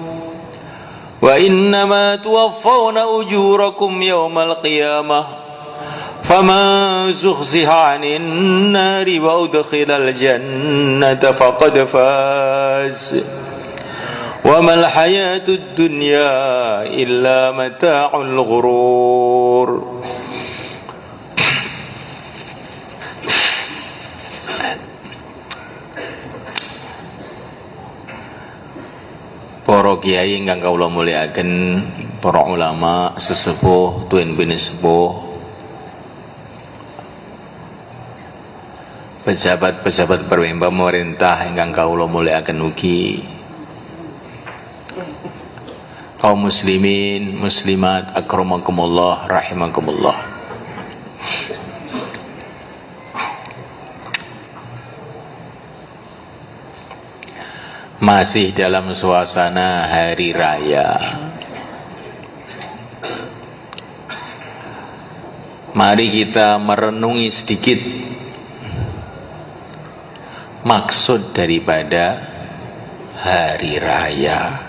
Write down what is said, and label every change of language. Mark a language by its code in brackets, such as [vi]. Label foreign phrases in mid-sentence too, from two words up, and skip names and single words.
[ar] وإنما توفون أجوركم يوم القيامة فمن زحزح عن النار وأدخل الجنة فقد فاز وما الحياة الدنيا إلا متاع الغرور. [jv] Para kiai ingkang kawula mulyakaken, para ulama sesepuh, tuwin-bini sepuh, pejabat-pejabat pemerintah ingkang kawula mulyakaken ugi, kaum muslimin, muslimat, [ar] أكرمكم الله، رحمكم الله. [id] Masih dalam suasana hari raya, mari kita merenungi sedikit maksud daripada hari raya.